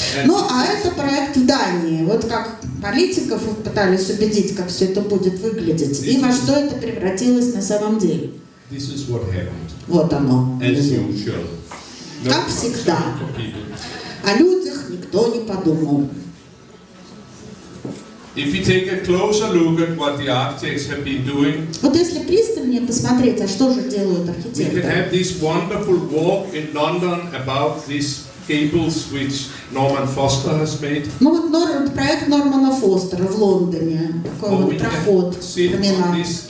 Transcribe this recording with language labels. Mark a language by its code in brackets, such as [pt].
[ru] Ну, а это проект в Дании. Вот как политиков пытались убедить, как все это будет выглядеть, и во что это превратилось на самом деле. [en] This is what happened. [ru] Вот оно. [en] As usual. [ru] Как всегда. О людях никто не подумал. [en] If you take a closer look at what the architects have been doing, [ru] вот если пристальнее посмотреть, а что же делают [en] we [ru] архитекторы? [en] can have this wonderful walk in London about these gables which Norman Foster has made. [ru] Ну вот проект Нормана Фостера в Лондоне, такой вот проход, променад.